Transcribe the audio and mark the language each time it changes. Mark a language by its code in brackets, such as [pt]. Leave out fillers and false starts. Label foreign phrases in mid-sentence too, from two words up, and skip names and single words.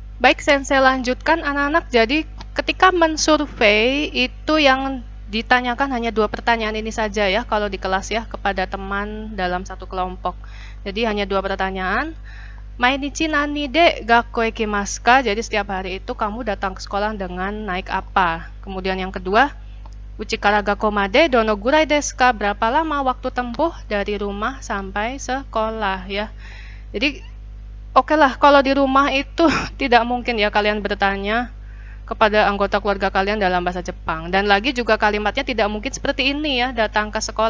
[id] Baik, Sensei lanjutkan anak-anak. Jadi ketika mensurvei itu yang ditanyakan hanya 2 pertanyaan ini saja ya kalau di kelas ya kepada teman dalam satu kelompok. Jadi hanya 2 pertanyaan. [ja] 毎日何で学校行きますか? [id] Jadi setiap hari itu kamu datang ke sekolah dengan naik apa? Kemudian yang kedua, [ja] 家から学校までどのぐらいですか? [id] Berapa lama waktu tempuh dari rumah sampai sekolah ya. Jadi oke lah, kalau di rumah itu tidak mungkin ya kalian bertanya kepada anggota keluarga kalian dalam bahasa Jepang. Dan lagi juga kalimatnya tidak mungkin seperti ini ya, datang ke sekolah.